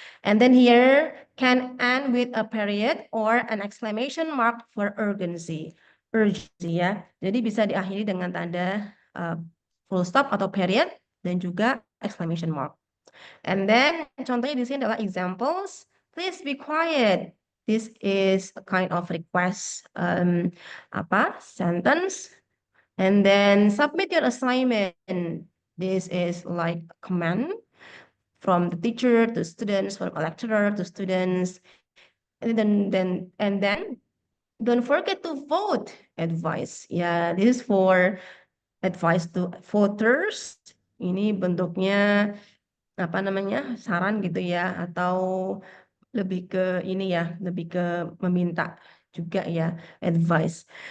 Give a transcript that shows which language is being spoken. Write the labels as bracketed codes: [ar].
[en] And then here can end with a period or an exclamation mark for urgency. [id] Urgency Jadi bisa diakhiri dengan tanda full stop atau period dan juga exclamation mark. And then contohnya di sini adalah examples. [en] Please be quiet. This is a kind of request sentence. And then submit your assignment. This is like a command from the teacher to students, from a lecturer to students. And then don't forget to vote. Advice. Yeah, this is for advice to voters. [id] Ini bentuknya apa namanya, saran gitu ya, atau lebih ke ini ya, lebih ke meminta juga ya, advice.